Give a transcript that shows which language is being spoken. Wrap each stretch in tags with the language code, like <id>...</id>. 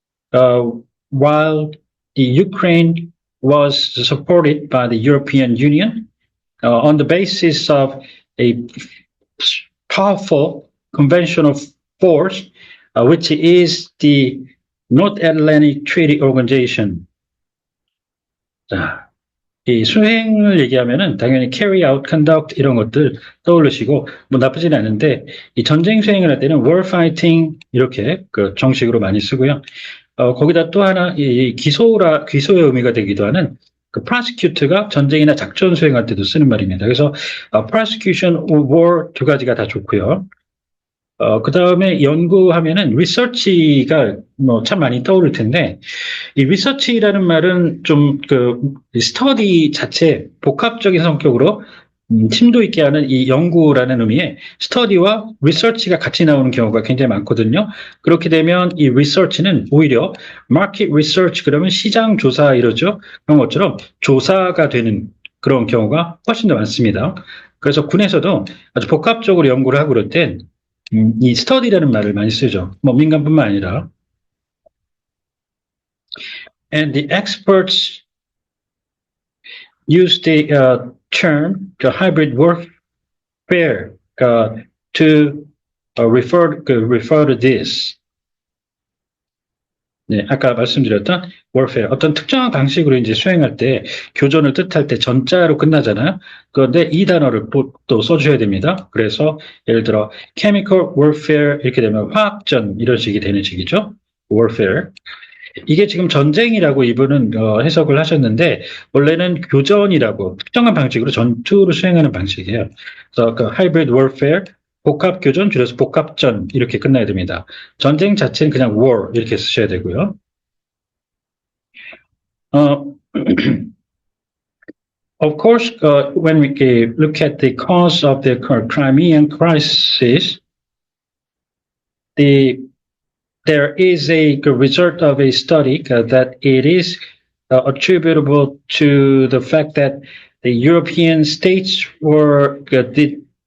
<en>while the Ukraine was supported by the European Union on the basis of a powerful conventional force, which is the North Atlantic Treaty Organization.</en> <ko>자, 이 수행을 얘기하면은 당연히 carry out, conduct 이런 것들 떠올리시고 뭐 나쁘진 않은데 이 전쟁 수행을 할 때는 war fighting 이렇게 그 정식으로 많이 쓰고요. 거기다 또 하나 이 기소의 의미가 되기도 하는 그 prosecute가 전쟁이나 작전 수행할 때도 쓰는 말입니다. 그래서 prosecution, war 두 가지가 다 좋고요. 그 다음에 연구하면은 리서치가 뭐 참 많이 떠오를 텐데, 이 리서치라는 말은 좀 스터디 자체 복합적인 성격으로 심도 있게 하는 이 연구라는 의미의 스터디와 리서치가 같이 나오는 경우가 굉장히 많거든요. 그렇게 되면 이 리서치는 오히려 마켓 리서치 그러면 시장 조사 이러죠. 그런 것처럼 조사가 되는 그런 경우가 훨씬 더 많습니다. 그래서 군에서도 아주 복합적으로 연구를 하고 그럴 땐 이 스터디라는 말을 많이 쓰죠. 뭐 민간뿐만 아니라.</ko> <en>And the experts use the term the hybrid warfare to refer to this.</en> <ko>네, 아까 말씀드렸던 warfare 어떤 특정한 방식으로 이제 수행할 때 교전을 뜻할 때 전자로 끝나잖아요. 그런데 이 단어를 또 써주셔야 됩니다. 그래서 예를 들어 chemical warfare 이렇게 되면 화학전 이런 식이 되는 식이죠.</ko> <en>warfare.</en> <ko>이게 지금 전쟁이라고 이분은 해석을 하셨는데 원래는 교전이라고 특정한 방식으로 전투를 수행하는 방식이에요. 그래서 그 hybrid warfare 복합 교전 줄여서 복합전 이렇게 끝나야 됩니다. 전쟁 자체는 그냥 war 이렇게 쓰셔야 되고요.</ko> <en>Of course, when we look at the cause of the Crimean crisis, there is a result of a study that it is attributable to the fact that the European states did</en>